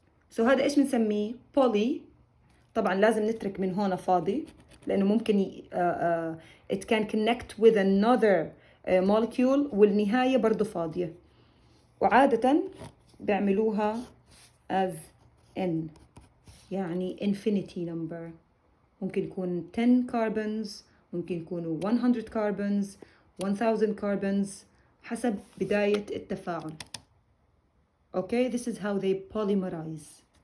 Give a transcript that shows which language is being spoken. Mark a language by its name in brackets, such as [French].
[Arabic] So هذا إيش بنسميه؟ poly. طبعا لازم نترك من هون فاضي لأنه ممكن [English] it can connect with another molecule [Arabic] والنهاية برضو فاضية. وعادة بيعملوها as n يعني infinity number. ممكن يكون 10 carbons، ممكن يكونوا 100 carbons، 1000 carbons حسب بداية التفاعل. [English] Okay, this is how they polymerize.